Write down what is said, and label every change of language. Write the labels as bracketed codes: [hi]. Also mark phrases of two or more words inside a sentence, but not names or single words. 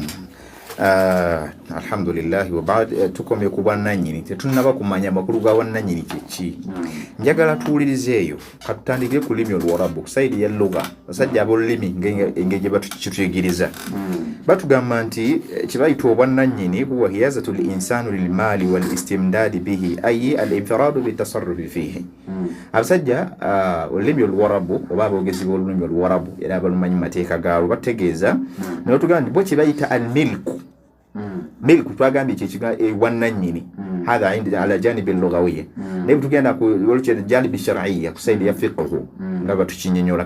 [ar] الحمد لله وبعد, [lg] tukomye ku bwannannyini tetunnaba kumanya makulu ga bwannannyini ki. Njagala tuwulirize eyo katutandikire ku lulimi Oluwarabu ku sayidi ya lugha, basajja ab'olulimi engeri gye batuyigiriza. Batugamba nti kibayita obwannannyini [ar] هو حيازة الإنسان للمال والاستبداد به أي الانفراد بالتصرف فيه. [lg] Abasajja olulimi Oluwarabu oba aboogezi b'olulimi Oluwarabu era abalumanyi mu mateeka gaalwo bategeeza ne batugamba nti bo kibayita [ar] الملك. [lg] milku twagambye kyekiga wannannyini [ar] هذا على جانب لغوي, [lg] naye tugenda ku [ar] جانب شرعية [lg] ku saidi ya fiqhu nga batukinyonyola.